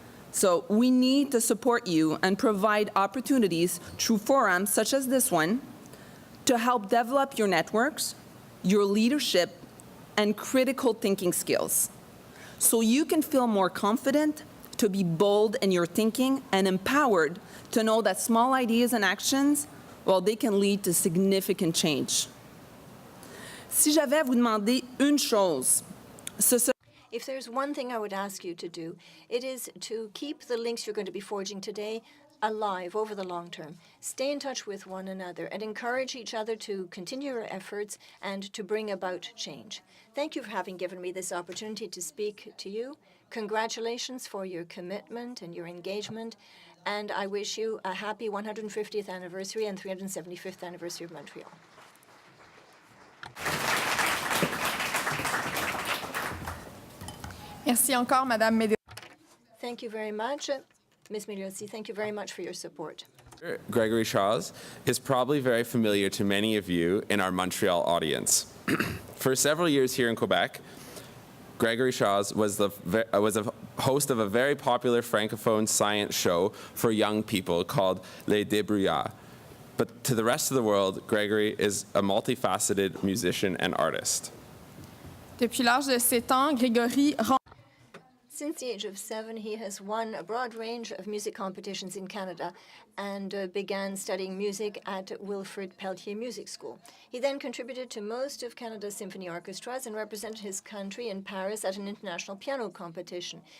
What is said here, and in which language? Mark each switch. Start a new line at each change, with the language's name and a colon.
English: So we need to support you and provide opportunities through forums such as this one to help develop your networks, your leadership, and critical thinking skills, so you can feel more confident, to be bold in your thinking, and empowered to know that small ideas and actions, well, they can lead to significant change.
French: Si j'avais à vous demander une chose, ce serait...
English: If there's one thing I would ask you to do, it is to keep the links you're going to be forging today alive over the long term. Stay in touch with one another and encourage each other to continue your efforts and to bring about change. Thank you for having given me this opportunity to speak to you. Congratulations for your commitment and your engagement, and I wish you a happy 150th anniversary and 375th anniversary of Montreal.
French: Merci encore, Madame Médé.
English: Thank you very much. Ms. Miliozzi, thank you very much for your support. Gregory Shaws is probably very familiar to many of you in our Montreal audience. For several years here in Quebec, Gregory Shaws was a host of a very popular francophone science show for young people called Les Débrouillards. But to the rest of the world, Gregory is a multifaceted musician and artist.
French: Depuis l'âge de 7 ans, Grégory
English: Since the age of 7, he has won a broad range of music competitions in Canada and began studying music at Wilfrid Pelletier Music School. He then contributed to most of Canada's symphony orchestras and represented his country in Paris at an international piano competition.